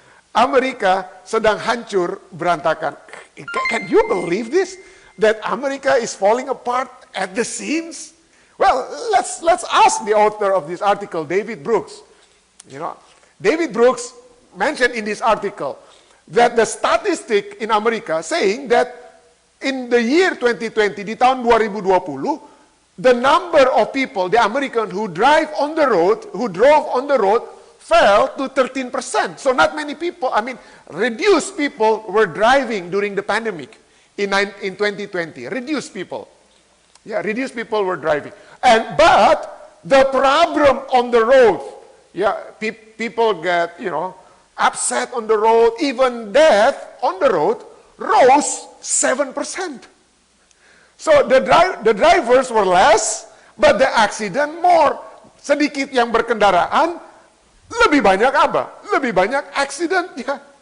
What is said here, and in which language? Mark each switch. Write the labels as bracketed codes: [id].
[id] Amerika sedang hancur berantakan. [en] Can you believe this? That America is falling apart at the seams? Well, let's ask the author of this article, David Brooks. You know, David Brooks mentioned in this article that the statistic in America saying that in the year 2020, [id] di tahun 2020, [en] the number of people, the American who drove on the road, fell to 13%. So not many people, reduced people were driving during the pandemic in 2020. Reduced people. Yeah, reduced people were driving. But the problem on the road, people get, upset on the road, even death on the road rose 7%. So the drivers were less, but the accident more. [id] Sedikit yang berkendaraan, lebih banyak apa? Lebih banyak accident-nya.